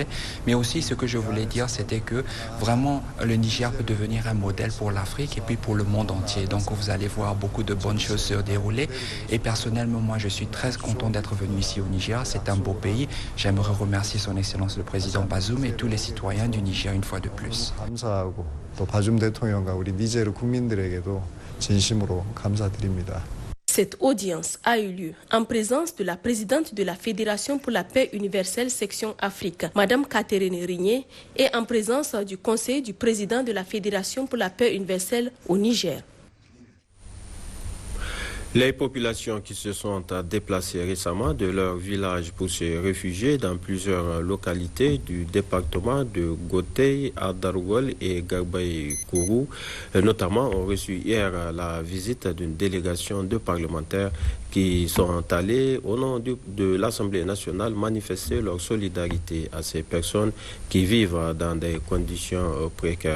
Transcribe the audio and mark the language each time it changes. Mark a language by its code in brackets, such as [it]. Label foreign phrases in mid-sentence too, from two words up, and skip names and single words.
[fr] Mais aussi, ce que je voulais dire, c'était que vraiment, le Niger peut devenir un modèle pour l'Afrique et puis pour le monde entier. Donc, vous allez voir beaucoup de bonnes choses se dérouler. Et personnellement, moi, je suis très content d'être venu ici au Niger. C'est un beau pays. J'aimerais remercier son Excellence le Président Bazoum et tous les citoyens du Niger une fois de plus. [ko] 감사하고 또 바줌 대통령과 우리 니제르 국민들에게도 진심으로 감사드립니다. [fr] Cette audience a eu lieu en présence de la présidente de la Fédération pour la paix universelle section Afrique, Madame Catherine Rigné, et en présence du conseil du président de la Fédération pour la paix universelle au Niger. Les populations qui se sont déplacées récemment de leur village pour se réfugier dans plusieurs localités du département de Gotei, Adargol et Garbaï-Kourou, notamment, ont reçu hier la visite d'une délégation de parlementaires qui sont allés au nom de l'Assemblée nationale manifester leur solidarité à ces personnes qui vivent dans des conditions précaires.